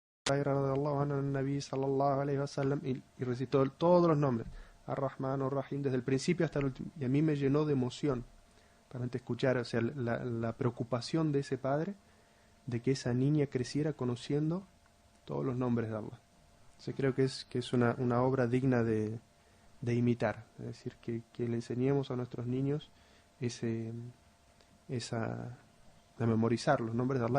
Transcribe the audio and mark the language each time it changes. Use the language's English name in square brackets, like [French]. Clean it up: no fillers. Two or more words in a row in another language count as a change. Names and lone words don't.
[Arabic] هريرة رضي الله عنه عن النبي صلى الله عليه وسلم, [Spanish] y recitó todos los nombres, Ar-Rahman, Ar-Rahim, desde el principio hasta el último, y a mí me llenó de emoción para escuchar, o sea, la preocupación de ese padre de que esa niña creciera conociendo todos los nombres de Allah. Entonces creo que es una obra digna de imitar, es decir, que le enseñemos a nuestros niños a memorizar los nombres de Allah.